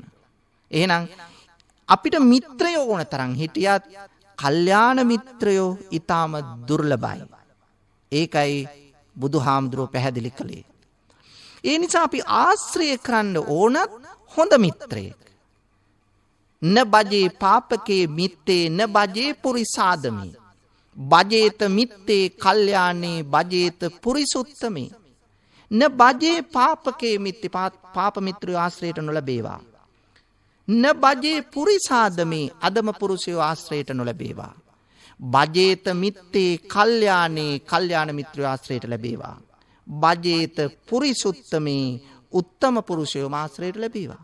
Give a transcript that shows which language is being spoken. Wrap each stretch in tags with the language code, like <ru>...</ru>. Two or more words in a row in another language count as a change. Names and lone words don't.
<si>එහෙනම් අපිට මිත්‍රයෝ ඕන තරම් හිටියත් කල්යාණ මිත්‍රයෝ ඊටාම දුර්ලභයි. ඒකයි බුදුහාමුදුරුවෝ පැහැදිලි කළේ. ඒ නිසා අපි ආශ්‍රය කරන්න ඕනත් හොඳ මිත්‍රයෙක්.</si> <pi>න බජේ පාපකේ මිත්තේ න බජේ පුරිසාදමේ බජේත මිත්තේ කල්යාණේ බජේත පුරිසුත්තමේ න බජේ පාපකේ මිත්තේ</pi> <si>පාප මිත්‍රයෝ ආශ්‍රයට නොලැබේවා.</si> <pi>න බජේ පුරිසාදමේ</pi> <si>අදම පුරුෂයෝ ආශ්‍රයට නොලැබේවා.</si> <pi>බජේත මිත්තේ කල්යාණේ</pi> <si>කල්යාණ මිත්‍රයෝ ආශ්‍රයට ලැබේවා.</si> <pi>බජේත පුරිසුත්තමේ</pi> <si>උත්තම පුරුෂයෝ ආශ්‍රයට ලැබේවා.</si>